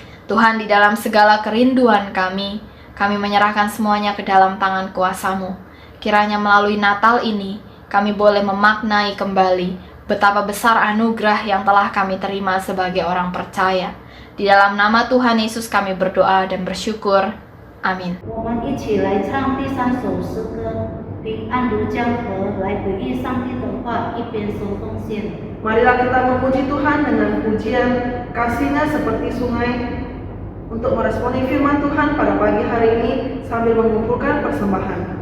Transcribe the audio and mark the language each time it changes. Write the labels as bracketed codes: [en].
[id] Tuhan, di dalam segala kerinduan kami menyerahkan semuanya ke dalam tangan kuasa-Mu. Kiranya melalui Natal ini, kami boleh memaknai kembali betapa besar anugerah yang telah kami terima sebagai orang percaya. Di dalam nama Tuhan Yesus kami berdoa dan bersyukur. Amin. [zh] 我们一起来唱第3首诗歌，平安如江河，来回应上帝的话，一边说奉献。 [id] Marilah kita memuji Tuhan dengan pujian kasih-Nya seperti sungai untuk meresponi firman Tuhan pada pagi hari ini sambil mengumpulkan persembahan.